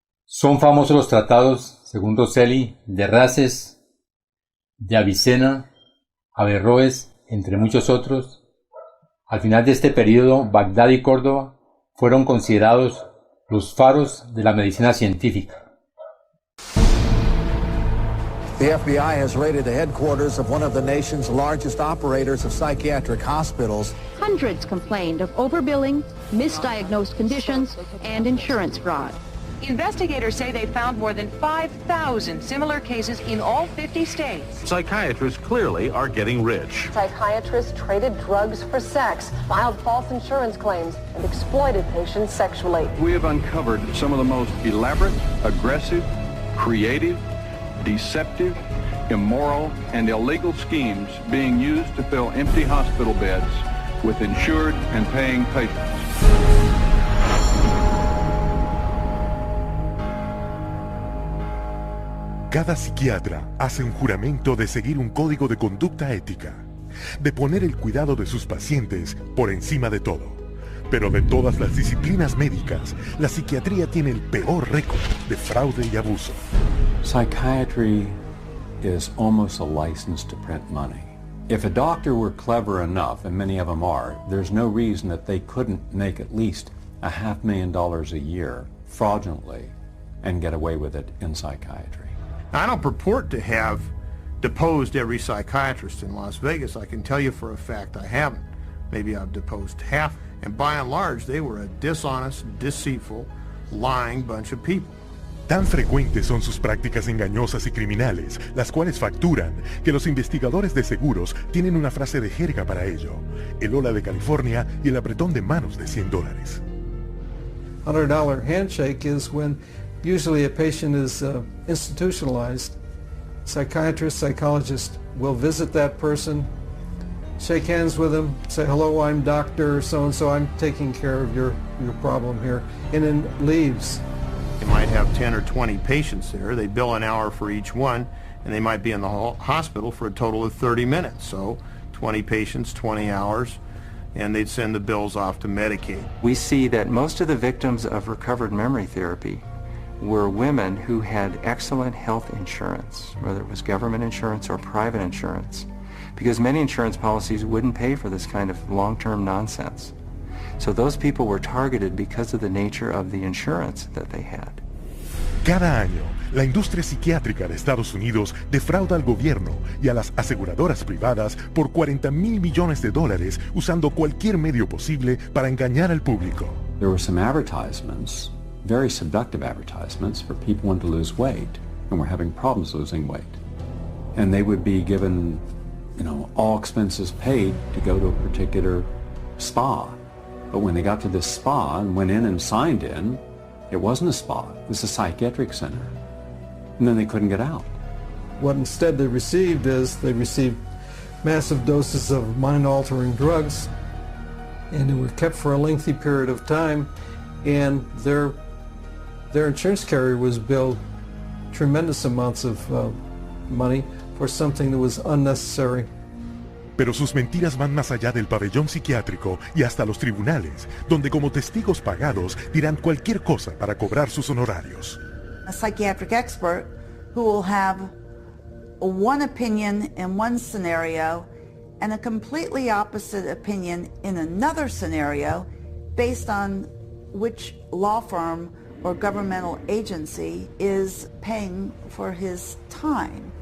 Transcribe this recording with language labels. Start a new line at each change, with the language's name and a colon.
Spanish: Son famosos los tratados, según Rosselli, de Races, de Avicena, Averroes, entre muchos otros. Al final de este periodo, Bagdad y Córdoba fueron considerados los faros de la medicina científica.
English: The FBI has raided the headquarters of one of the nation's largest operators of psychiatric hospitals. Hundreds complained of overbilling, misdiagnosed conditions, and insurance fraud. Investigators say they found more than 5,000 similar cases in all 50 states. Psychiatrists clearly are getting rich. Psychiatrists traded drugs for sex, filed false insurance claims, and exploited patients sexually. We have uncovered some of the most elaborate, aggressive, creative, deceptive, immoral, and illegal schemes being used to fill empty hospital beds with insured and paying patients.
Spanish: Cada psiquiatra hace un juramento de seguir un código de conducta ética, de poner el cuidado de sus pacientes por encima de todo. Pero de todas las disciplinas médicas, la psiquiatría tiene el peor récord de fraude y abuso.
English: Psychiatry is almost a license to print money. If a doctor were clever enough, and many of them are, there's no reason that they couldn't make at least $500,000 a year fraudulently and get away with it in psychiatry. I don't purport to have deposed every psychiatrist in Las Vegas. I can tell you for a fact I haven't. Maybe I've deposed half, and by and large they were a dishonest, deceitful, lying bunch of people.
Spanish: Tan frecuentes son sus prácticas engañosas y criminales, las cuales facturan, que los investigadores de seguros tienen una frase de jerga para ello: el hola de California y el apretón de manos de $100.
English: $100 handshake is when usually a patient is institutionalized. Psychiatrist, psychologist will visit that person, shake hands with them, say, hello, I'm Dr. So-and-so, I'm taking care of your problem here, and then leaves. They might have 10 or 20 patients there. They bill an hour for each one, and they might be in the hospital for a total of 30 minutes. So 20 patients, 20 hours, and they'd send the bills off to Medicaid. We see that most of the victims of recovered memory therapy were women who had excellent health insurance, whether it was government insurance or private insurance, because many insurance policies wouldn't pay for this kind of long-term nonsense. So those people were targeted because of the nature of the insurance that they had.
Spanish: Cada año, la industria psiquiátrica de Estados Unidos defrauda al gobierno y a las aseguradoras privadas por $40,000 millones usando cualquier medio posible para engañar al público.
English: There were some advertisements, very seductive advertisements, for people wanting to lose weight and were having problems losing weight. And they would be given, all expenses paid to go to a particular spa. But when they got to this spa and went in and signed in, it wasn't a spa, it was a psychiatric center. And then they couldn't get out. What instead they received massive doses of mind-altering drugs, and they were kept for a lengthy period of time, and their insurance carrier was billed tremendous amounts of money for something that was unnecessary.
Spanish: Pero sus mentiras van más allá del pabellón psiquiátrico y hasta los tribunales, donde como testigos pagados dirán cualquier cosa para cobrar sus honorarios.
English: A psychiatric expert who will have one opinion in one scenario and a completely opposite opinion in another scenario based on which law firm or governmental agency is paying for his time.